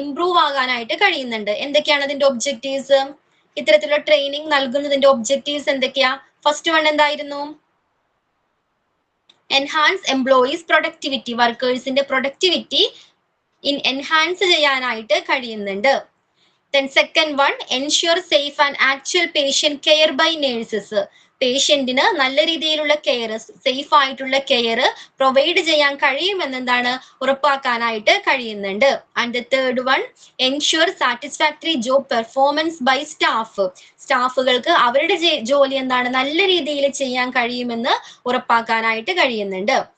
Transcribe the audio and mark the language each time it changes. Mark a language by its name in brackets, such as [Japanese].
[Malayalam] Improve ആകാനായിട്ട് കഴിയുന്നുണ്ട്. എന്തൊക്കെയാണ് അതിന്റെ ഒബ്ജക്റ്റീവ്സ്? ഇത്തരത്തിലുള്ള ട്രെയിനിങ് നൽകുന്നതിന്റെ ഒബ്ജക്റ്റീവ്സ് എന്തൊക്കെയാ? ഫസ്റ്റ് വൺ എന്തായിരുന്നു? [English] Enhance employees productivity. [Malayalam] വർക്കേഴ്സിന്റെ productivity enhance ചെയ്യാനായിട്ട് കഴിയുന്നുണ്ട്. [English] Then second one, ensure safe and actual patient care by nurses. [Malayalam] പേഷ്യന്റിന് നല്ല രീതിയിലുള്ള കെയർ, സേഫ് ആയിട്ടുള്ള കെയർ പ്രൊവൈഡ് ചെയ്യാൻ കഴിയുമെന്നെന്താണ്? ഉറപ്പാക്കാനായിട്ട് കഴിയുന്നുണ്ട്. [English] And the third one, ensure satisfactory job performance by staff. [Malayalam] സ്റ്റാഫുകൾക്ക് അവരുടെ ജോലി എന്താണ്? നല്ല രീതിയിൽ ചെയ്യാൻ കഴിയുമെന്ന് ഉറപ്പാക്കാനായിട്ട് കഴിയുന്നുണ്ട്.